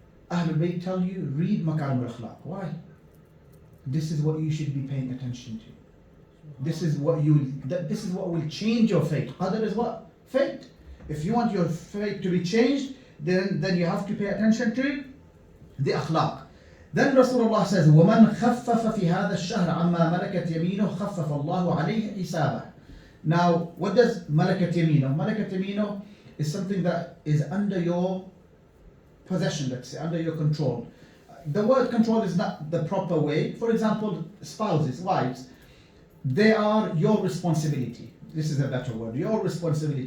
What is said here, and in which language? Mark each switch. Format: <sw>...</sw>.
<en>Ahlebait tell you, read Makarim al-Akhlaq. Why? This is what you should be paying attention to. This is what will change your fate. Qadr is what? Fate. If you want your fate to be changed, then you have to pay attention to the akhlaq. Then Rasulullah says,</en> <ar>وَمَنْ خَفَّفَ فِي هَذَا الشَّهْرَ عَمَّا مَلَكَتْ يَمِينُهُ خَفَّفَ اللَّهُ عَلَيْهِ حِسَابَهُ.</ar> <en>Now, what does malakat yamino? Malakat yamino is something that is under your possession, let's say, under your control. The word control is not the proper way. For example, spouses, wives, they are your responsibility. This is a better word. Your responsibility.</en>